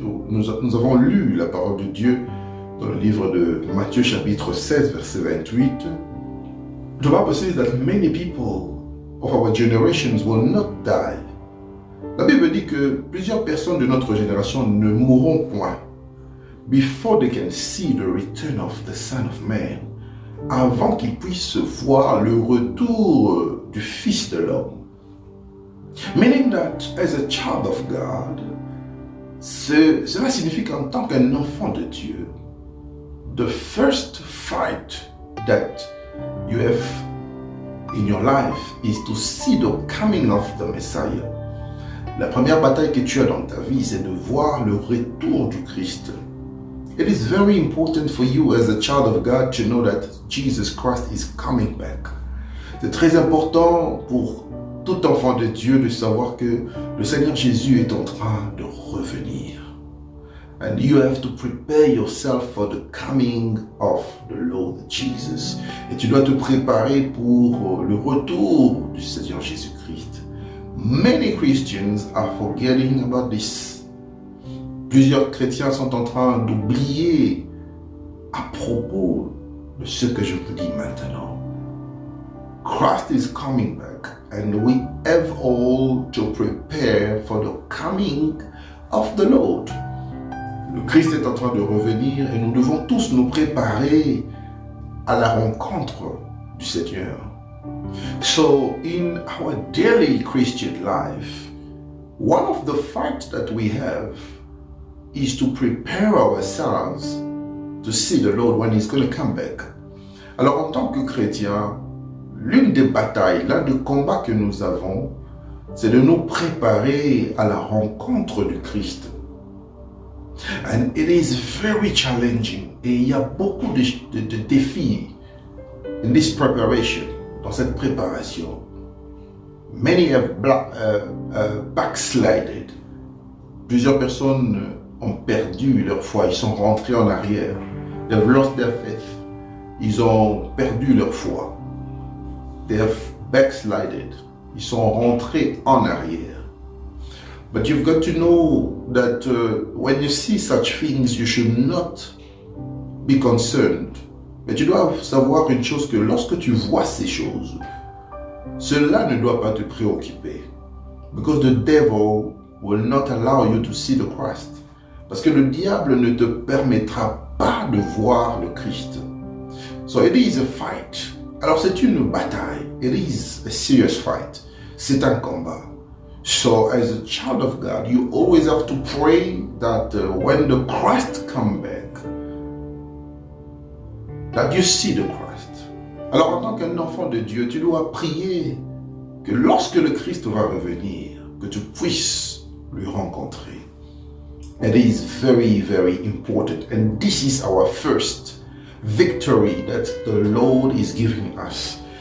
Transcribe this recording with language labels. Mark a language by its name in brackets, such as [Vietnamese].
[French] Nous avons lu la parole de Dieu dans le livre de Matthieu chapitre 16 verset 28. [English] The Bible says that many people of our generations will not die. [French] La Bible dit que plusieurs personnes de notre génération ne mourront point [English] before they can see the return of the Son of Man, [French] avant qu'ils puissent voir le retour du Fils de l'homme. [English] Meaning that as a child of God, [French] cela signifie qu'en tant qu'un enfant de Dieu, [English] the first fight that you have in your life is to see the coming of the Messiah. [French] La première bataille que tu as dans ta vie, c'est de voir le retour du Christ. [English] It is very important for you as a child of God to know that Jesus Christ is coming back. [French] C'est très important pour tout enfant de Dieu de savoir que le Seigneur Jésus est en train de revenir. [English] And you have to prepare yourself for the coming of the Lord Jesus. [French] Et tu dois te préparer pour le retour du Seigneur Jésus-Christ. [English] Many Christians are forgetting about this. [French] Plusieurs chrétiens sont en train d'oublier à propos de ce que je vous dis maintenant. [English] Christ is coming back and we have all to prepare for the coming of the Lord. [French] Le Christ est en train de revenir et nous devons tous nous préparer à la rencontre du Seigneur. [English] So in our daily Christian life, one of the fights that we have is to prepare ourselves to see the Lord when He's going to come back. [French] Alors en tant que chrétien, l'une des batailles, l'un des combats que nous avons, c'est de nous préparer à la rencontre du Christ. [English] And it is very challenging. [French] Et il y a beaucoup de défis [English] in this preparation, [French] dans cette préparation. [English] Many have backslided. [French] Plusieurs personnes ont perdu leur foi, ils sont rentrés en arrière. [English] They've lost their faith. [French] Ils ont perdu leur foi. [English] They have backslided. [French] Ils sont rentrés en arrière. [English] But you've got to know that when you see such things, you should not be concerned. [French] Mais tu dois savoir une chose, que lorsque tu vois ces choses, cela ne doit pas te préoccuper. [English] Because the devil will not allow you to see the Christ. [French] Parce que le diable ne te permettra pas de voir le Christ. [English] So it is a fight. [French] Alors c'est une bataille. [English] It is a serious fight. [French] C'est un combat. [English] So as a child of God, you always have to pray that when the Christ comes back, that you see the Christ. [French] Alors en tant qu'un enfant de Dieu, tu dois prier que lorsque le Christ va revenir, que tu puisses lui rencontrer. [English] It is very, very important. And this is our first victory that the Lord is giving us.